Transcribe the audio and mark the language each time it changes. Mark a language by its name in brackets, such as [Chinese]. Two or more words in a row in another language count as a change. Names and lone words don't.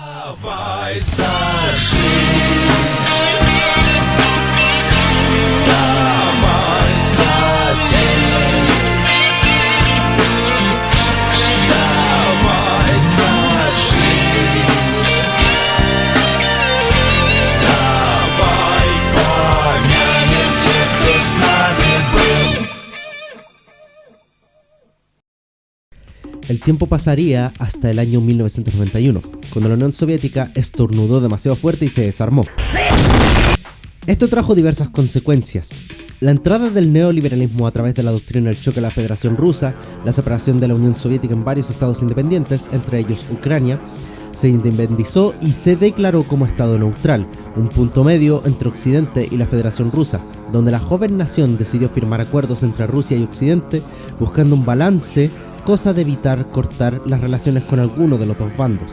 [Russian] Давай сожги, давай затем, давай сожги, давай помянем тех, кто с нами был. [Spanish] El tiempo pasaría hasta el año 1991, cuando la Unión Soviética estornudó demasiado fuerte y se desarmó. Esto trajo diversas consecuencias. La entrada del neoliberalismo a través de la doctrina del choque a la Federación Rusa, la separación de la Unión Soviética en varios estados independientes, entre ellos Ucrania, se independizó y se declaró como estado neutral, un punto medio entre Occidente y la Federación Rusa, donde la joven nación decidió firmar acuerdos entre Rusia y Occidente, buscando un balance, cosa de evitar cortar las relaciones con alguno de los dos bandos.